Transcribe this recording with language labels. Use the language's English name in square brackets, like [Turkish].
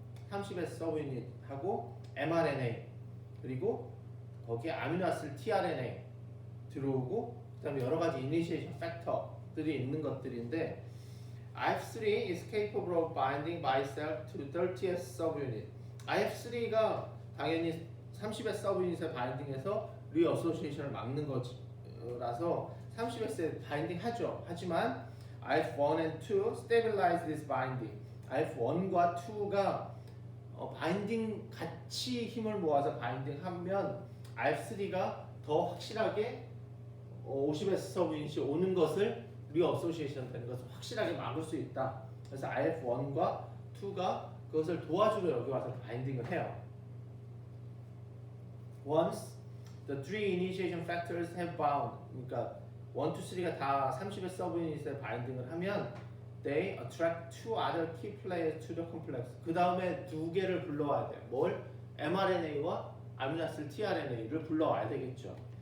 [Korean] 30S 서브유닛하고 mRNA 그리고 거기에 아미노아시드 tRNA 들어오고 그다음에 여러 가지 이니시에이션 팩터들이 있는 것들인데 [English] IF3 is capable of binding by itself to 30S subunit. [Korean] IF3가 당연히 30S 서브 유닛의 바인딩에서 리어소시에이션을 막는 거라서 30S에 바인딩 하죠. 하지만 [English] IF1 and 2 stabilize this binding. [Korean] IF1과 2가 바인딩 같이 힘을 모아서 바인딩하면 IF3가 더 확실하게 50S 서브 유닛이 오는 것을 리어소시에이션 되는 것을 확실하게 막을 수 있다. 그래서 IF1과 2가 그것을 도와주러 여기 와서 바인딩을 해요. [English] Once the three initiation factors have bound, [Korean] 그러니까 1, 2, 3가 다 30의 서브 유닛에 바인딩을 하면 [English] they attract two other key players to the complex. [Korean] 그 다음에 두 개를 불러와야 돼요. 뭘? mRNA와 아미노아시드 tRNA를 불러와야 되겠죠.